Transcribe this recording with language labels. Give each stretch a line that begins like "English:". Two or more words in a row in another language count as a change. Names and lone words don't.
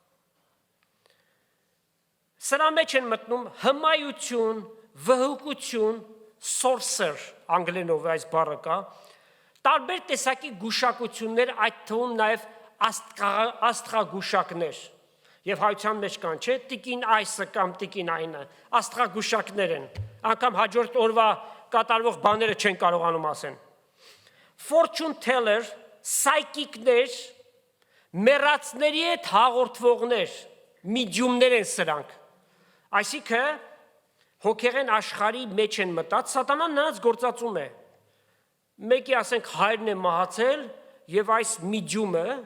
Armenian: Սրա մեջ են մտնում հմայություն, վհուկություն, sorcerer, անգլերենով այս բառը կա, տարբեր տեսակի գուշակություններ, այդ թվում նաև աստղագուշակներ, եւ հայության մեջ կան, չէ, տիկին այսը կամ տիկին այնը, աստղագուշակներ են, անգամ հաջորդ օրվա կատարվող բաները չեն կարողանում ասեն։
English: Fortune teller,
Armenian: psychic-ներ, մեռածների հետ հաղորդվողներ, medium-ներ են սրանք։ Այսինքն հոգեղեն աշխարհի մեջ են մտած, սատանան նրանց գործածում է։ Մեկի ասենք հայրն է մահացել եւ այս medium-ը